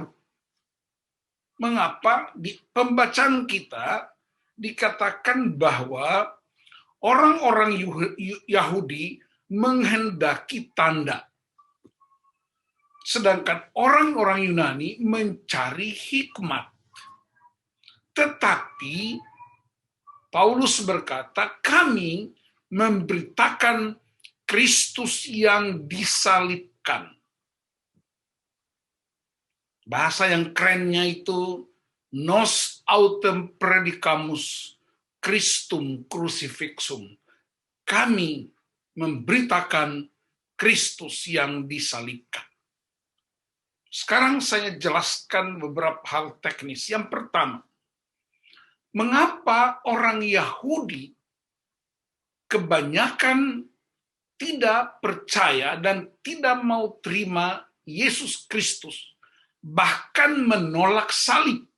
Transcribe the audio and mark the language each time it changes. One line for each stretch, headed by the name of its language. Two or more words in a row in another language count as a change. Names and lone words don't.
Indonesian: Mengapa di pembacaan kita dikatakan bahwa orang-orang Yahudi menghendaki tanda, sedangkan orang-orang Yunani mencari hikmat. Tetapi Paulus berkata, kami memberitakan Kristus yang disalibkan. Bahasa yang kerennya itu,
Latin: nos autem predicamus Christum crucifixum.
Indonesian: Kami memberitakan Kristus yang disalibkan. Sekarang saya jelaskan beberapa hal teknis. Yang pertama, mengapa orang Yahudi kebanyakan tidak percaya dan tidak mau terima Yesus Kristus, bahkan menolak salib?